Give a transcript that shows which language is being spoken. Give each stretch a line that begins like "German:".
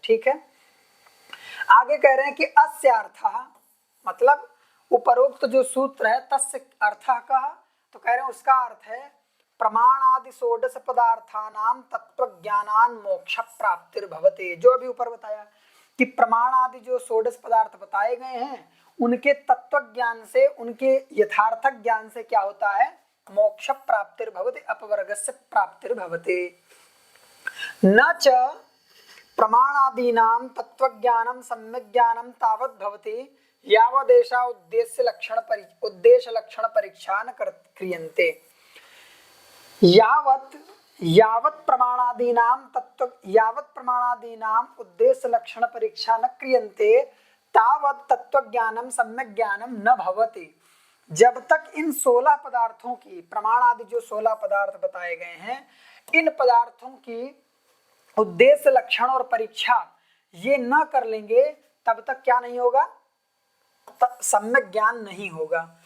Hindi: ठीक है, आगे कह रहे हैं कि अस्य अर्थः, मतलब उपरोक्त जो सूत्र है तस्य अर्थः का, तो कह रहे हैं उसका अर्थ है
Sanskrit: प्रमाण आदि षोडश पदार्थानाम तत्व ज्ञानान मोक्ष प्राप्तिर्भवते।
Hindi: जो अभी ऊपर बताया कि प्रमाण आदि जो षोडश पदार्थ बताए गए हैं उनके तत्व ज्ञान से, उनके यथार्थक ज्ञान से क्या होता है,
Sanskrit: मोक्ष प्राप्तिर्भवति अपवर्गस्य प्राप्तिर्भवति। न च प्रमाणादीनां तत्त्वज्ञानं सम्यग्ज्ञानं तावत् भवति यावदेषा उद्देश्य लक्षण परीक्षा न क्रियन्ते। यावत् प्रमाणादीनां उद्देश्य लक्षण परीक्षा न क्रियन्ते तावत् तत्त्वज्ञानं सम्यग्ज्ञानं न भवति।
Hindi: जब तक इन 16 पदार्थों की, प्रमाण आदि जो 16 पदार्थ बताए गए हैं, इन पदार्थों की उद्देश्य लक्षण और परीक्षा ये न कर लेंगे तब तक क्या नहीं होगा, सम्यक ज्ञान नहीं होगा।